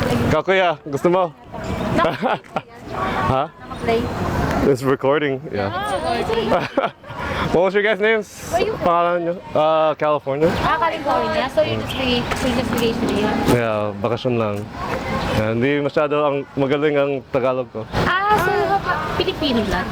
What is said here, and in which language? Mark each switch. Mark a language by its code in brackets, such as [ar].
[tl] Ikaw kuya, gusto mo? Ha? [en] Play. It's recording. Yeah. What was your guys' names? Where you from? [tl] Pangalan nyo? California. [en] California, so you just vacation here. [tl] Yeah, bakasyon lang. Yeah, hindi masyado ang magaling ang Tagalog ko. [en] So you have Filipino blood?